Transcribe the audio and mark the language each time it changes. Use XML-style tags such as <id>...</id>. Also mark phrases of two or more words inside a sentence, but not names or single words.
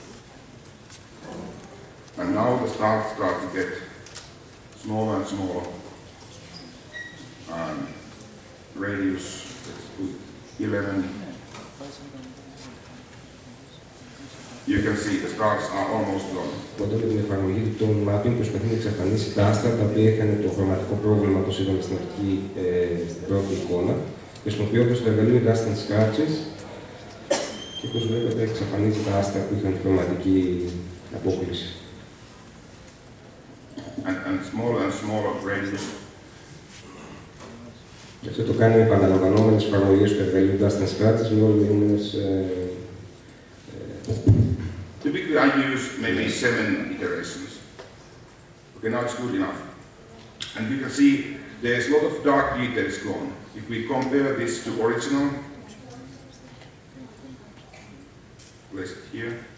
<en>And now the stars start to get smaller and smaller. Radius, let's put 11. You can see the stars are almost gone.</en> <el>Όταν με την εφαρμογή του mapping προσπαθεί να εξαφανίσει τα άστρα τα οποία είχαν το χρωματικό πρόβλημα, όπως είδαμε στην αρχή, στην πρώτη εικόνα, χρησιμοποιώντας το εργαλείο Dust and Scratches και όπως βλέπετε εξαφανίζει τα άστρα που είχαν χρωματική απόκληση.</el> <en>And smaller and smaller radius.</en> <el>Και αυτό το κάνει με επαναλαμβανόμενες εφαρμογές του εργαλείου Dust and Scratches με όλες μειούμενες.</el> <en>Typically I use maybe 7 iterations. Okay, now it's good enough. And you can see there's a lot of dark details gone. If we compare this to original, place it here.</en>